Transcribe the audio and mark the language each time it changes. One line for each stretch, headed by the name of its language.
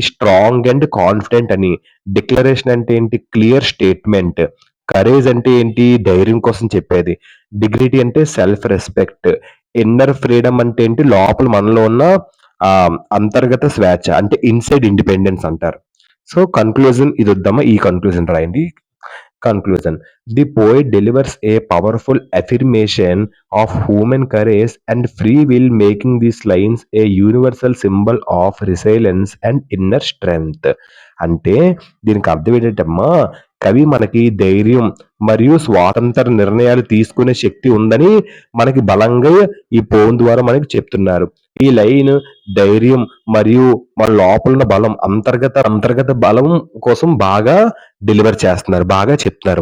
English: strong and confident
Telugu: అని. Declaration అంటే ఏంటి? Clear statement. కరేజ్ అంటే ఏంటి? ధైర్యం కోసం చెప్పేది. డిగ్నిటీ అంటే సెల్ఫ్ రెస్పెక్ట్. ఇన్నర్ ఫ్రీడమ్ అంటే ఏంటి? లోపల మనలో ఉన్న అంతర్గత స్వేచ్ఛ అంటే ఇన్‌సైడ్ ఇండిపెండెన్స్ అంటారు. So, conclusion ఇదొద్దమ్మా. ఈ కన్క్లూజన్ రాయండి. Conclusion.
English: The poet delivers a powerful affirmation of human courage and free will, making these lines a universal symbol of resilience and inner strength.
Telugu: అంటే దీనికి అర్థం ఏంటంటమ్మా, కవి మనకి ధైర్యం మరియు స్వాతంత్ర నిర్ణయాలు తీసుకునే శక్తి ఉందని మనకి బలంగా ఈ పోయం ద్వారా మనకి చెప్తున్నారు. ఈ లైన్ ధైర్యం మరియు మన లోపల ఉన్న బలం అంతర్గత బలం కోసం బాగా డెలివర్ చేస్తున్నారు. బాగా చెప్తున్నారు.